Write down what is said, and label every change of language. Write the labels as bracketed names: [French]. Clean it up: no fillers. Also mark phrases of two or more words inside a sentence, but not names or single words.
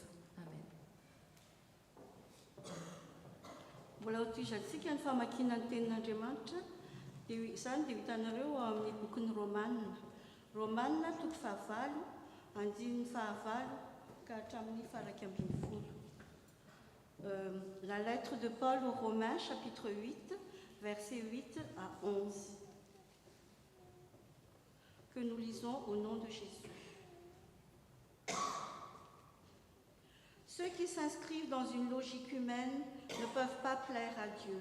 [Malagasy] Amen. Mbola hotoizantsika ny famakiana ny tenin'Andriamanitra, dia izany dia hitanareo amin'ny bokin'ny Romanina toko 9, andininy 9 ka hatramin'ny 11. [French] La lettre de Paul aux Romains, chapitre 8, versets 8 à 11, que nous lisons au nom de Jésus. Ceux qui s'inscrivent dans une logique humaine ne peuvent pas plaire à Dieu.